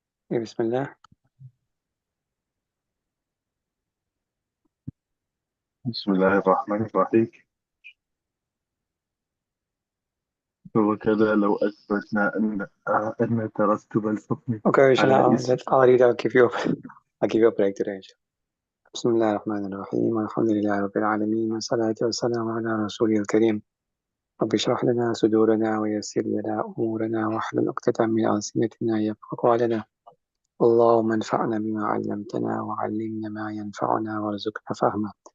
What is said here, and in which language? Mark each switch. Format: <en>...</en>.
<ar>بسم الله. بسم الله الرحمن الرحيم. وكذا لو أثبتنا أن ترتب الحكم</ar> <en>Okay,</en> <ar>على inshallah, اسم.</ar> <en>I'll read, I'll give you a break today.</en> <ar>بسم الله الرحمن الرحيم والحمد لله رب العالمين والصلاة والسلام على رسوله الكريم. رب اشرح لنا صدورنا ويسر لنا أمورنا واحلل عقدة من ألسنتنا يفقهوا قولنا. اللهم انفعنا بما علمتنا وعلمنا ما ينفعنا وارزقنا فهمه.</ar>